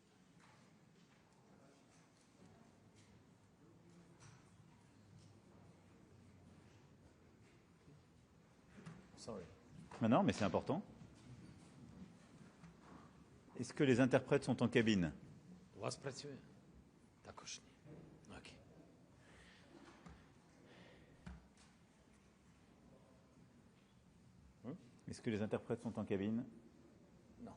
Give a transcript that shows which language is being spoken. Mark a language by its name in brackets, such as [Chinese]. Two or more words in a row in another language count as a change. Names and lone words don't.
[French] Non, mais c'est important. Est-ce que les interprètes sont en cabine? [Ukrainian] У вас працює? Також ні. Окей. [French] Est-ce que les interprètes sont en cabine? Non.